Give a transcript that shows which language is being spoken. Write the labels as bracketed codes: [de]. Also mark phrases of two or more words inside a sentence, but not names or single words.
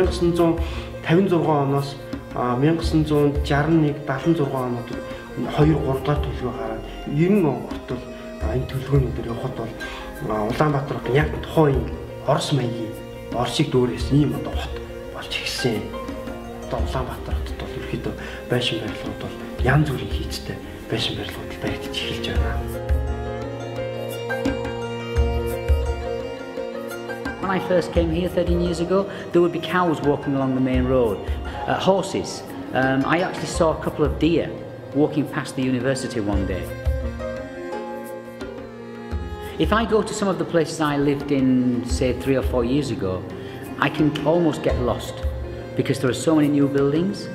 [mn] 1956 оноос 1961-76 оноод 2-3 дахь төлөвөө гараад 90 он хүртэл энэ төлөвлөгөөнүүдээр явхад бол Улаанбаатар хот яг тухайн Орос маягийн Оросыг дөөрөөс ийм одоо хот болж ирсэн. Одоо Улаанбаатар хотод бол ерөөхдөө байшин барилгууд бол янз бүрийн хийцтэй байшин барилгууд баригдаж эхэлж байна. [en] When I first came here 13 years ago, there would be cows walking along the main road, horses. I actually saw a couple of deer walking past the university one day. If I go to some of the places I lived in, say 3 or 4 years ago, I can almost get lost because there are so many new buildings.